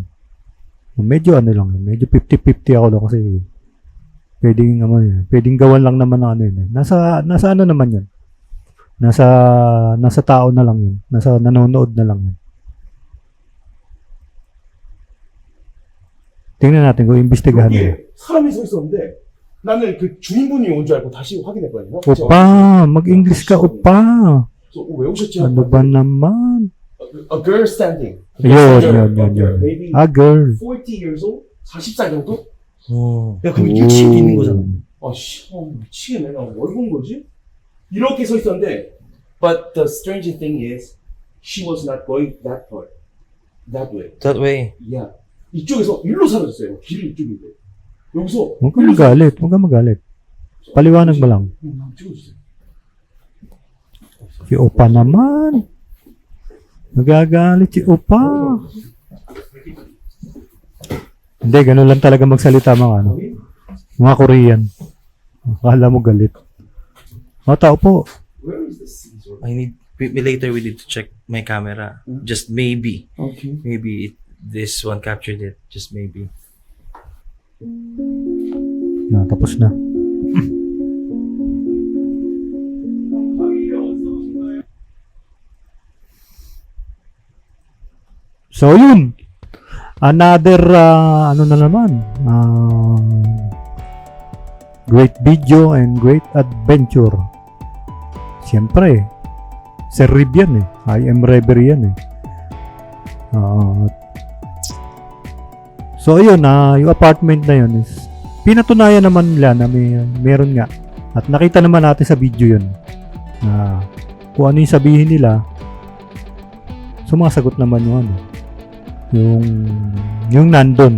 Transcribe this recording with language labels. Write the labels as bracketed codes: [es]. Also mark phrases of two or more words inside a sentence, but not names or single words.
[tl] Medyo ano lang, medyo 50-50 ako lang kasi pwedeng gawan lang naman ng ano yun eh. Nasa ano naman yun. Nasa tao na lang yun. Nasa nanonood na lang yun. tingnan natin kung imbestigahan nila. [ko] 여기에 사람이 서 있었는데 나는 그 주인분이 온 줄 알고 다시 확인했거든요. [tl] Opa, mag-English ka, opa. So, [ko] 왜 오셨지? [tl] Ano ba naman? [en] A girl standing. [tl] Yun. [en] Maybe Girl. 40 years old? [ko] 40살 정도? 야, 그럼 유치원 있는 거잖아. 아, 씨, 미치겠네. 나 뭘 본 거지? 이렇게 서 있었는데, [en] but the strange thing is, she was not going that far. That way. That way. Yeah. [ko] 이쪽에서 일로 사라졌어요. 길이 이쪽인데. 여기서. [tl] Huwag ka magalit. Paliwanag mo lang. [ko] 찍어주세요. [tl] Si Opa naman. Nagagalit si Opa. Hindi, ganun lang talaga magsalita mga Korean. Akala mo galit. Tao po. [en] Where is the Caesar? Later we need to check my camera. Just maybe. Okay. Maybe this one captured it. Just maybe. [tl] Tapos na. So, yun. [en] Another, great video and great adventure. [tl] Siyempre, Sir Rib yan eh. [en] I am Reverie [tl] yan eh. So, ayun yung apartment na yun is pinatunayan naman nila na meron nga. At nakita naman natin sa video yun na kung ano yung sabihin nila, sumasagot naman yung nandun.